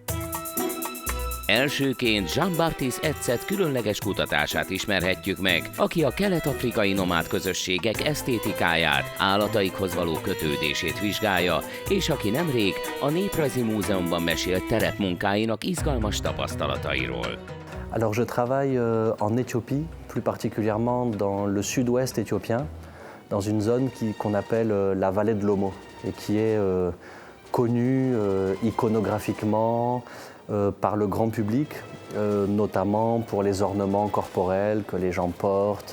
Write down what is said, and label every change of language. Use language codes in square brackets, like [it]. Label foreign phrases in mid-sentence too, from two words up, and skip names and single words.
[hu] Elsőként Jean-Baptiste Etzet különleges kutatását ismerhetjük meg, aki a kelet-afrikai nomád közösségek esztétikáját, állataikhoz való kötődését vizsgálja, és aki nemrég a Néprajzi Múzeumban mesélt terepmunkáinak izgalmas tapasztalatairól. [fr] Alors je travaille en Éthiopie, plus particulièrement dans le sud-ouest éthiopien, dans une zone qu'on appelle la vallée de l'Omo, et qui est connue iconographiquement, par le grand public, notamment pour les ornements corporels que les gens portent.